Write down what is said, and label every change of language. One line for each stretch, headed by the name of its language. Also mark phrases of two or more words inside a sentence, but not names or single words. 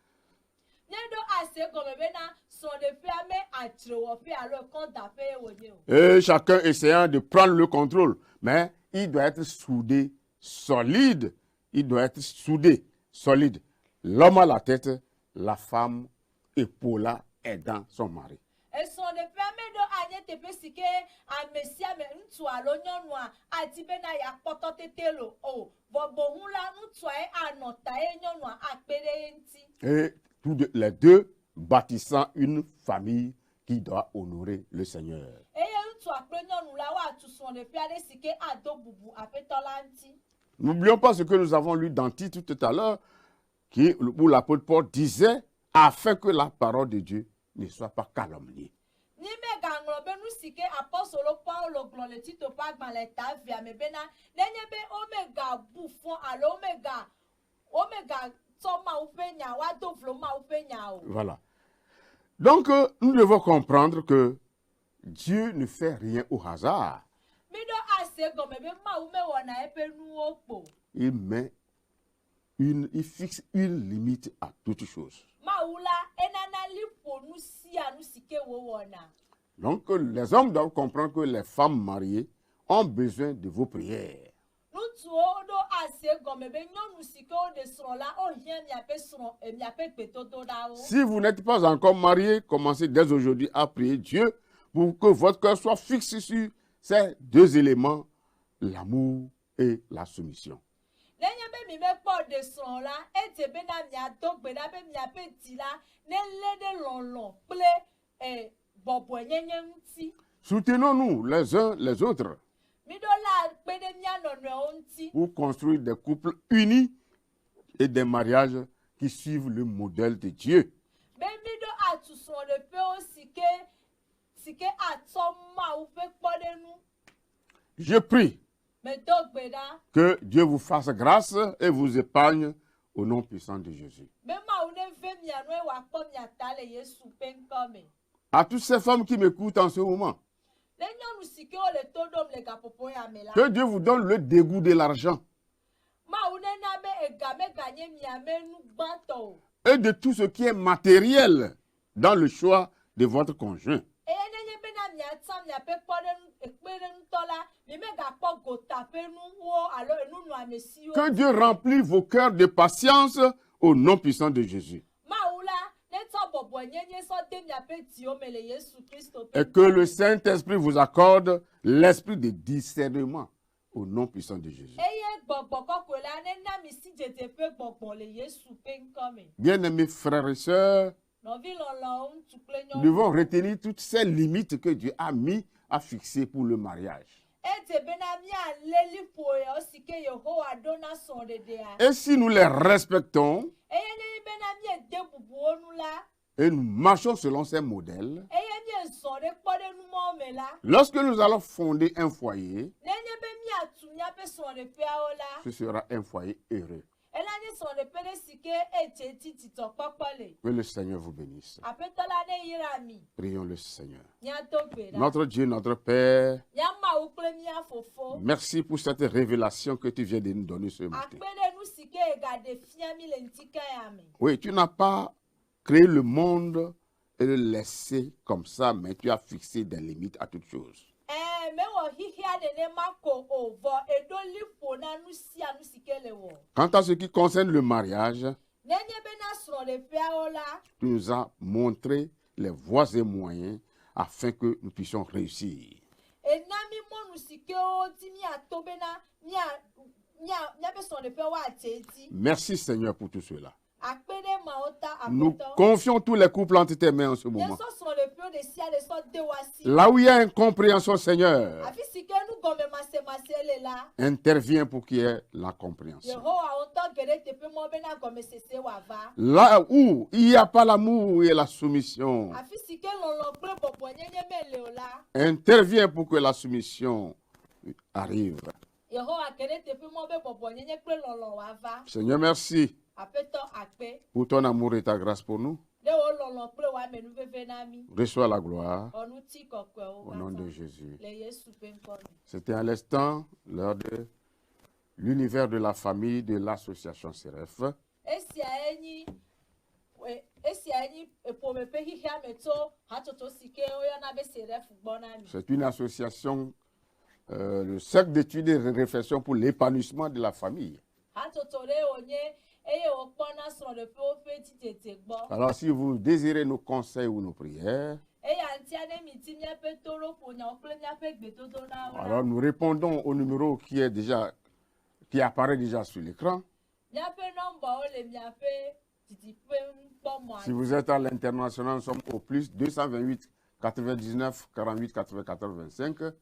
French: Et chacun essayant de prendre le contrôle. Mais il doit être soudé, solide. Il doit être soudé, solide. L'homme à la tête, la femme épaulant, aidant son mari.
Ewe: esrɔ̃ɖeƒe ame ɖe anye teƒe si ke ame sia ame ŋutsu alo nyɔnua adi bena yeakpɔtɔ tete lo o vɔ boŋu la ŋutsuae anɔ ta ye nyɔnua akpe ɖe ye ŋuti.
French: Et les deux bâtissant une famille qui doit honorer le Seigneur.
Ewe: Eye ŋutsua kple nyɔnu la woatu srɔ̃ɖeƒe aɖe si ke ado bubu aƒetɔ la ŋuti.
French: N'oublions pas ce que nous avons lu dans Tite tout à l'heure, où l'apôtre Paul disait, afin que la parole de Dieu ne soit pas calomniée.
Ewe: Ni megaŋlɔ be nu si ke apɔstolo Paulo gblɔ le Tito ƒe agbalẽ ta via me bena nenye be womegabu fɔ alo womegatsɔ Mawu ƒe nya woado vlo Mawu ƒe nya o.
French: Voilà. Donc, nous devons comprendre que Dieu ne fait rien au hasard.
Ewe: Miɖo ase gɔme be Mawu mewɔna eƒe nuwo kpo.
French: Il fixe une limite à toute chose.
Ewe: Mawu la enana li ƒo nu sia nu si ke wowɔna.
French: Donc, les hommes doivent comprendre que les femmes mariées ont besoin de vos prières.
Ewe: Ŋutsuwo ɖo ase gɔme be nyɔnu si ke woɖe srɔ̃ la wohiã miaƒe gbedodoɖawo.
French: Si vous n'êtes pas encore marié, commencez dès aujourd'hui à prier Dieu pour que votre cœur soit fixé sur ces deux éléments, l'amour et la soumission.
Ewe: Nenye be mi mekpɔ ɖe srɔ̃ la, edze bena miado gbe ɖa be miaƒe dzi la nelé ɖe lɔlɔ kple bɔbɔenyenye ŋuti.
French: Soutenons-nous les uns les autres
Ewe: Miɖo la kpe ɖe mía nɔnɔewo ŋuti.
French: pour construire des couples unis et des mariages qui suivent le modèle de Dieu.
Ewe: Be miɖo atu srɔ̃ɖeƒewo si ke atsɔ Mawu ƒe kpɔɖenu.
French: Je prie
Ewe: Medo gbe ɖa
French: que Dieu vous fasse grâce et vous épargne au nom puissant de Jésus.
Ewe: be Mawu neve mia nu wòakpɔ mia ta le Yesu ƒe ŋkɔ me.
French: À toutes ces femmes qui m'écoutent en ce moment,
Ewe: Le nyɔnu si ke wole to ɖom le gaƒoƒo ya me la.
French: que Dieu vous donne le dégoût de l'argent
Ewe: Mawu nena be ega meganye miame nu gbãtɔ o.
French: et de tout ce qui est matériel dans le choix de votre conjoint.
Ewe: Eye nenye bena miatsã miaƒe kpeɖeŋutɔ la, mi megakpɔ gota ƒe nuwo alo enunɔamesiwo.
French: Que Dieu remplisse vos cœurs de patience au nom puissant de Jésus.
Ewe: Mawu la netsɔ bɔbɔenyenye sɔ de miaƒe dziwo me le Yesu Kristo ƒe
French: Et que le Saint-Esprit vous accorde l'esprit de discernement au nom puissant de Jésus.
Ewe: eye gbɔgbɔ kɔkɔe la nena mi si dzedze ƒe gbɔgbɔ le Yesu ƒe ŋkɔ me.
French: Bien-aimés frères et sœurs,
Ewe: Nɔvi lɔlɔwo ŋutsu kple
French: nous
Ewe: nyɔnu.
French: devons retenir toutes ces limites que Dieu a mis à fixer pour le mariage.
Ewe: Edze bena mialé liƒo yawo si ke Yehowa ɖo na srɔ̃ɖeɖea.
French: Et si nous les respectons
Ewe: Eye nenye bena miede bubuwo nu la,
French: et nous marchons selon ces modèles,
Ewe: eye miezɔ ɖe kpɔɖenumɔwo me la,
French: lorsque nous allons fonder un foyer,
Ewe: nenye be miatu miaƒe srɔ̃ɖeƒeawo la,
French: ce sera un foyer heureux.
Ewe: ela nye srɔ̃ɖeƒe ɖe si ke edze dzi dzidzɔkpɔkpɔ le.
French: Que le Seigneur vous bénisse.
Ewe: Aƒetɔ la neyra mi.
French: Prions le Seigneur.
Ewe: Míado gbe ɖa.
French: Notre Dieu, notre Père,
Ewe: Mía Mawu kple mía Fofo.
French: merci pour cette révélation que tu viens de nous donner ce matin.
Ewe: Akpe ɖe nu si ke egaɖe fia mi le ŋutika ya me.
French: Oui, tu n'as pas créé le monde et le laissé comme ça, mais tu as fixé des limites à toutes choses.
Ewe: Mewɔ xixia nenema ko o vɔ eɖo liƒo na nu sia nu si ke le wɔ.
French: Quant à ce qui concerne le mariage,
Ewe: Nenye bena srɔ̃ɖeƒeawo la,
French: tu nous as montré les voies et moyens afin que nous puissions réussir.
Ewe: ena mi mɔnu si kewo dzi miato bena míaƒe srɔ̃ɖeƒewo adze edzi.
French: Merci Seigneur pour tout cela.
Ewe: Akpe ɖe mawo ta
French: Nous
Ewe: aƒetɔ.
French: confions tous les couples entre tes mains en ce moment.
Ewe: Míesɔ srɔ̃ɖeƒewo ɖe sia ɖe sɔ de wo asi.
French: Là où il y a incompréhension, Seigneur,
Ewe: Afi si ke nugɔmemasemase le la,
French: interviens pour qu'il y ait la compréhension.
Ewe: Yehowa ŋutɔ ge ɖe teƒe mɔ bena gɔmesese wòava.
French: Là où il n'y a pas l'amour et la soumission,
Ewe: Afi si ke lɔlɔ kple bɔbɔenyenye mele o la,
French: interviens pour que la soumission arrive.
Ewe: Yehowa ge ɖe teƒe mɔ be bɔbɔenyenye kple lɔlɔ wòava.
French: Seigneur, merci
Ewe: Aƒetɔ akpe
French: pour ton amour et ta grâce pour nous.
Ewe: ɖe wo lɔlɔ kple wòa me nuveve na mi.
French: Reçois la gloire
Ewe: Ɔnuti kɔkɔewo
French: au nom de
Ewe: katã
French: Jésus.
Ewe: le Yesu ƒe ŋkɔ me.
French: C'était à l'instant lors de l'univers de la famille de l'association CEREF.
Ewe: Esia enyi ƒome ƒe xixia me tso hatsotso si ke woyɔna be Seref gbɔ na mi.
French: C'est une association, le cercle d'études et de réflexion pour l'épanouissement de la famille.
Ewe: Hatsotso ɖe wònye eye wòkpɔna srɔ̃ɖeƒewo ƒe dzidzedze gbɔ.
French: Alors si vous désirez nos conseils ou nos prières,
Ewe: Eya
French: Alors nous répondons au numéro qui apparaît déjà sur l'écran. Si vous êtes à l'international, nous sommes au plus 228 99 48 94 25.